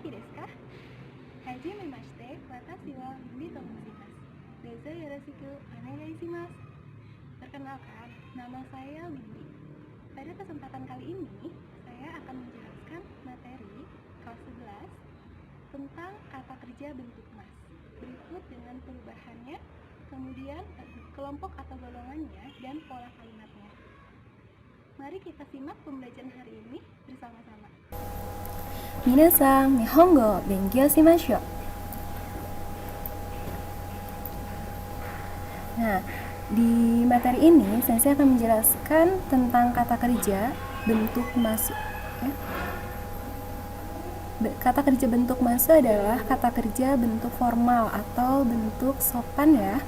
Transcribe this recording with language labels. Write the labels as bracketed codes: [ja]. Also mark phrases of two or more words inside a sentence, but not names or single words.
[ja] ですか？はじめまして、私はYumiと申します. どうぞよろしくお願いします. [id] Perkenalkan, nama saya Windy. Pada kesempatan kali ini, saya akan menjelaskan materi kelas 11 tentang kata kerja bentuk mas. Berikut dengan perubahannya, kemudian kelompok atau golongannya, dan pola kalimatnya. Mari kita simak pembelajaran hari ini bersama-sama. [ja] 皆さん、日本語勉強しましょう. [id] Nah, di materi ini saya akan menjelaskan tentang kata kerja bentuk masu. Ya. Kata kerja bentuk masu adalah kata kerja bentuk formal atau bentuk sopan ya.